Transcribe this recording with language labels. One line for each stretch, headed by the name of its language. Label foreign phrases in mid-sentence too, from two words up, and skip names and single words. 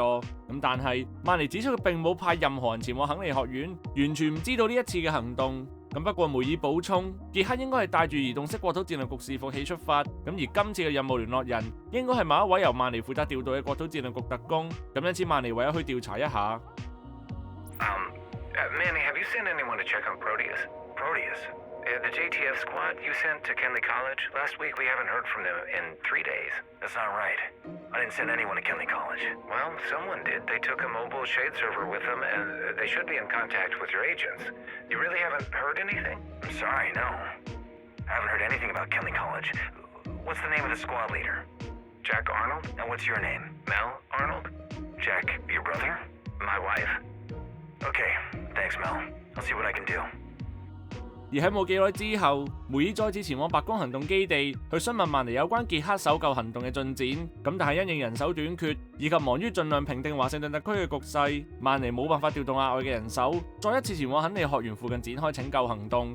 Cantonese: 咁但係曼尼指出佢並冇派任何人前往肯利學院，完全唔知道呢一次嘅行動。咁不過梅爾補充，傑克應該係帶住移動式國土戰略局伺服器出發，咁而今次嘅任務聯絡人應該係某一位由曼尼負責調度嘅國土戰略局特工，咁因此曼尼唯有去調查一下。
English: Manny, have you sent anyone to check on Proteus? Proteus? The JTF squad you sent to Kenley College? Last week we haven't heard from them in 3 days. That's not right. I didn't send anyone to Kenley College. Well, someone did. They took a mobile shade server with them, and they should be in contact with your agents. You really haven't heard anything? I'm sorry, no. I haven't heard anything about Kenley College. What's the name of the squad leader? Jack Arnold? And what's your name? Mel Arnold? Jack, your brother? My wife? Okay, thanks, Mel. I'll see what I can do.
Cantonese: 而喺冇幾耐之後，梅爾再次前往白宮行動基地去詢問曼尼有關傑克搜救行動嘅進展。咁但係因應人手短缺以及忙於盡量平定華盛頓特區嘅局勢，曼尼冇辦法調動額外嘅人手，再一次前往肯利學園附近展開拯救行動。